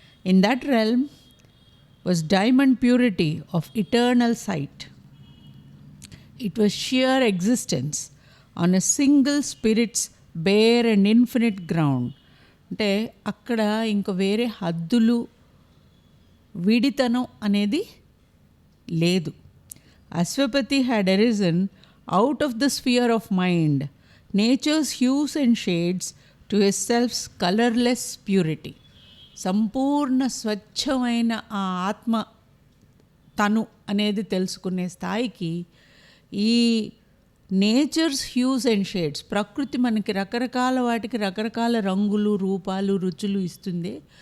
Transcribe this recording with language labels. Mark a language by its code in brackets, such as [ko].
[en] In that realm was diamond purity of eternal sight. It was sheer existence on a single spirits bare and infinite ground. [te] అంటే అక్కడ ఇంక వేరే హద్దులు, విడితనం అనేది లేదు. [en] Aswapati had arisen out of the sphere of mind, nature's hues and shades, to his self's colorless purity. [te] సంపూర్ణ స్వచ్ఛమైన ఆ ఆత్మ తను అనేది తెలుసుకునే స్థాయికి ఈ [en] nature's hues and shades, [te] ప్రకృతి మనకి రకరకాల వాటికి రకరకాల రంగులు, రూపాలు, రుచులు ఇస్తుంది.